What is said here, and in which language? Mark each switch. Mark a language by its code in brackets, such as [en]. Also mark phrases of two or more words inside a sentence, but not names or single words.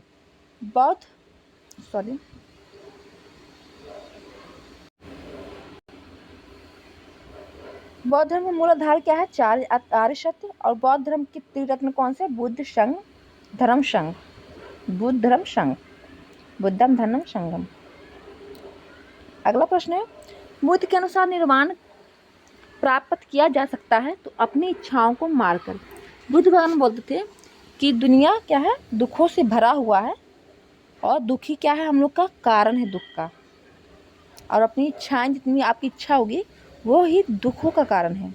[hi] बौद्ध धर्म का मूल आधार क्या है? 4 आर्य सत्य। और बौद्ध धर्म के त्रिरत्न कौन से? बुद्ध संघ धर्म संघ, बुद्ध धर्म संघ, [sa] बुद्धम धर्मम संघम। [hi] अगला प्रश्न है, बुद्ध के अनुसार निर्वाण प्राप्त किया जा सकता है तो अपनी इच्छाओं को मारकर। बुद्ध भगवान बोलते थे कि दुनिया क्या है? दुखों से भरा हुआ है और दुखी क्या है? हम लोग का कारण है दुख का, और अपनी इच्छाएं, जितनी आपकी इच्छा होगी वो ही दुखों का कारण है।